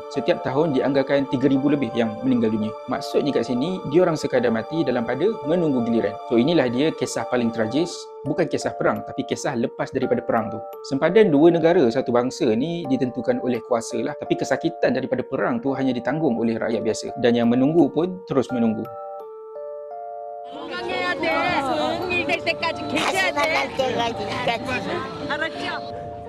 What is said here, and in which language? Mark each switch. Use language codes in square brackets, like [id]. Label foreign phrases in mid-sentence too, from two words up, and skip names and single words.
[ms] Setiap tahun dianggarkan 3,000 lebih yang meninggal dunia. Maksudnya kat sini, diorang sekadar mati dalam pada menunggu giliran. So inilah dia kisah paling tragis. Bukan kisah perang, tapi kisah lepas daripada perang tu. Sempadan dua negara satu bangsa ni ditentukan oleh kuasa lah. Tapi kesakitan daripada perang tu hanya ditanggung oleh rakyat biasa. Dan yang menunggu pun terus menunggu. [ko] 건강해야 돼. 통일될 때까지 계셔야 돼. 다시 나갈 때까지. 알았죠?